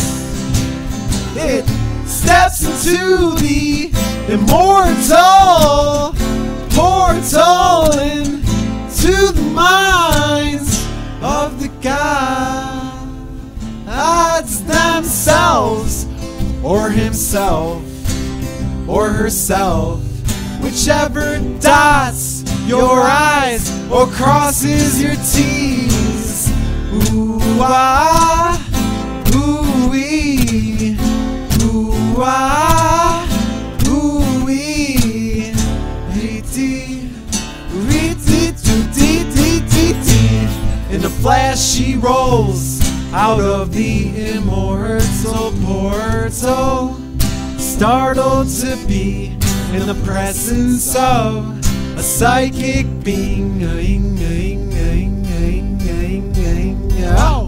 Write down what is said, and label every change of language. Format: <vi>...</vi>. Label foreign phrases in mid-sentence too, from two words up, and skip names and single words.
<en>It steps into the immortal portal into the minds of the gods themselves, or himself, or herself, whichever dots your eyes or crosses your T's. Ooh ah, ooh wee, ooh ah, ooh wee, ree-tee, ree-tee-too-tee-tee-tee-tee. In a flash she rolls out of the immortal portal, startled to be in the presence of a psychic being. Oh.</en>